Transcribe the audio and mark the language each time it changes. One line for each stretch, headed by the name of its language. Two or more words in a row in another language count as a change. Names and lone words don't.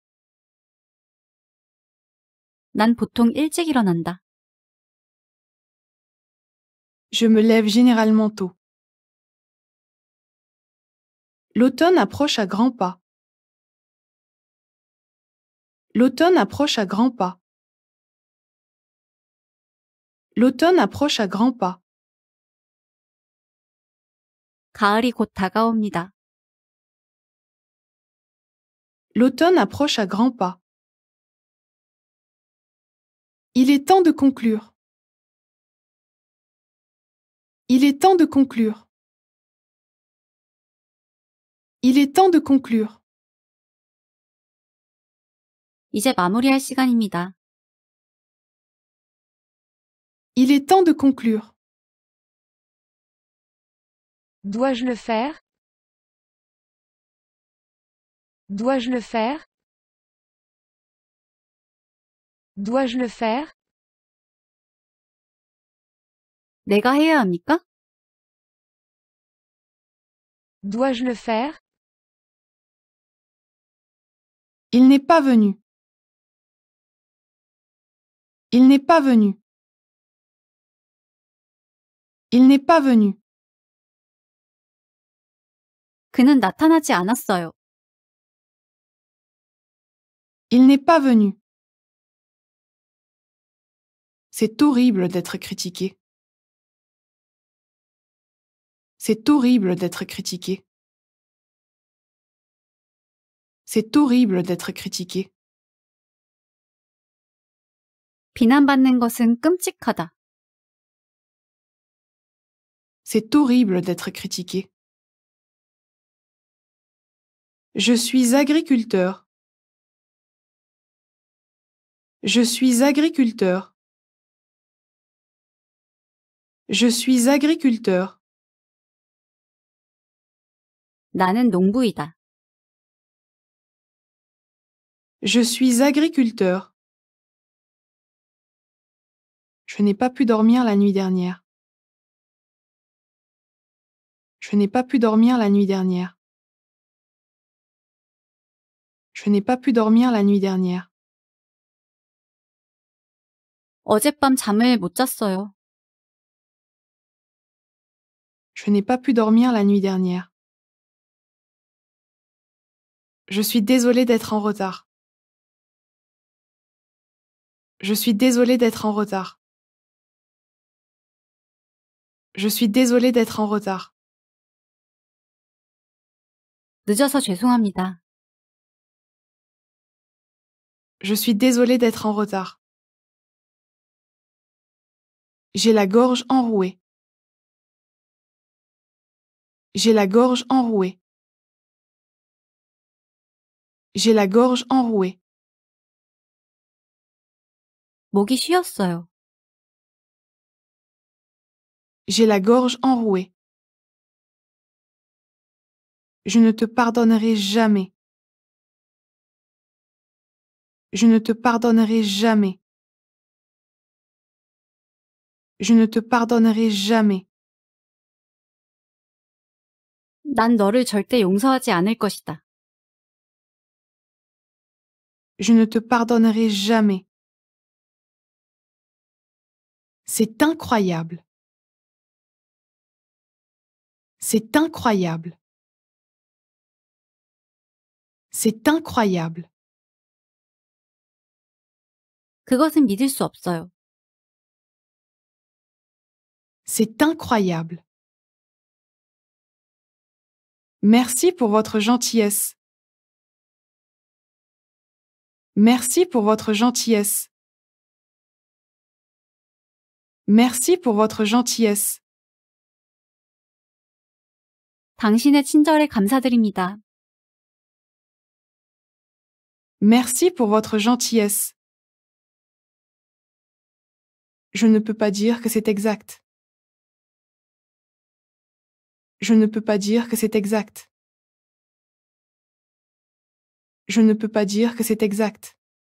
Korean: 난 보통 일찍 일어난다.
French: Je me lève généralement tôt. L'automne approche à grands pas. L'automne approche à grands pas. L'automne approche à grands pas.
Korean: 가을이 곧 다가옵니다.
French: L'automne approche à grands pas. Il est temps de conclure. Il est temps de conclure. Il est temps de conclure.
Korean: 이제 마무리할 시간입니다.
French: Il est temps de conclure. Dois-je le faire? Dois-je le faire? Dois-je le faire?
Korean: 내가 해야 합니까?
French: Dois-je le faire? Il n'est pas venu. Il n'est pas venu. Il n'est pas venu.
Korean: 그는 나타나지 않았어요.
French: Il n'est pas venu. C'est horrible d'être critiqué. C'est horrible d'être critiqué. C'est horrible d'être critiqué.
Korean: 비난받는 것은 끔찍하다.
French: C'est horrible d'être critiqué. Je suis agriculteur. Je suis agriculteur. Je suis agriculteur.
Korean: 나는 농부이다.
French: Je suis agriculteur. Je n'ai pas pu dormir la nuit dernière. Je n'ai pas pu dormir la nuit dernière. Je n'ai pas pu dormir la nuit dernière.
Korean: 어젯밤 잠을 못 잤어요.
French: Je n'ai pas pu dormir la nuit dernière. Je suis désolé d'être en retard. Je suis désolé d'être en retard. Je suis désolé d'être en retard.
Korean: 늦어서 죄송합니다.
French: Je suis désolé d'être en retard. J'ai la gorge enrouée. J'ai la gorge enrouée. J'ai la gorge enrouée.
Korean: 목이 쉬었어요.
French: J'ai la gorge enrouée. Je ne te pardonnerai jamais. Je ne te pardonnerai jamais. Je ne te pardonnerai jamais.
Korean: 난 너를 절대 용서하지 않을 것이다.
French: Je ne te pardonnerai jamais. C'est incroyable. C'est incroyable. C'est incroyable.
Korean: 그것은 믿을 수 없어요.
French: C'est incroyable. Merci pour votre gentillesse. Merci pour votre gentillesse. Merci pour votre gentillesse.
Korean: 당신의 친절에 감사드립니다.
French: Merci pour votre gentillesse. Je ne peux pas dire que c'est exact. Je ne peux pas dire que c'est exact. Je ne peux pas dire que c'est exact.